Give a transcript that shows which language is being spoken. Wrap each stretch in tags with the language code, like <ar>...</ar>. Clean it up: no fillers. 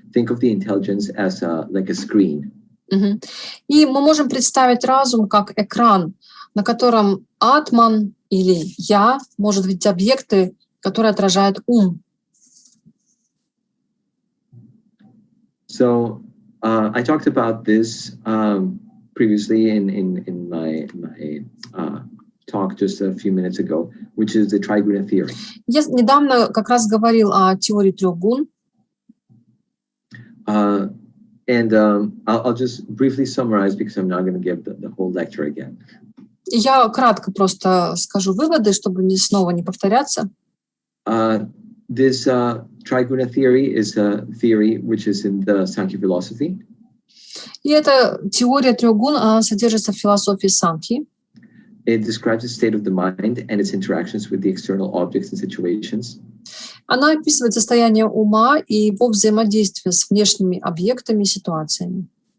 <en>Think of the intelligence as like a screen.</en> <ru>И мы можем представить разум как экран, на котором Атман или Я может видеть объекты, которые отражают ум.</ru> <en>So I talked about this previously in my talk just a few minutes ago, which is the triguna theory.</en> <ru>Я недавно как раз говорил о теории трех гун.</ru> <en>And I'll just briefly summarize because I'm not going to give the whole lecture again.</en> <ru>Я кратко просто скажу выводы, чтобы снова не повторяться.</ru> <en>This triguna theory is a theory which is in the Sankhya philosophy.</en> <ru>И эта теория трех гун, она содержится в философии Санхи.</ru> <en>It describes the state of the mind and its interactions with the external objects and situations.</en> <ru>Она описывает состояние ума и его взаимодействие с внешними объектами и ситуациями.</ru>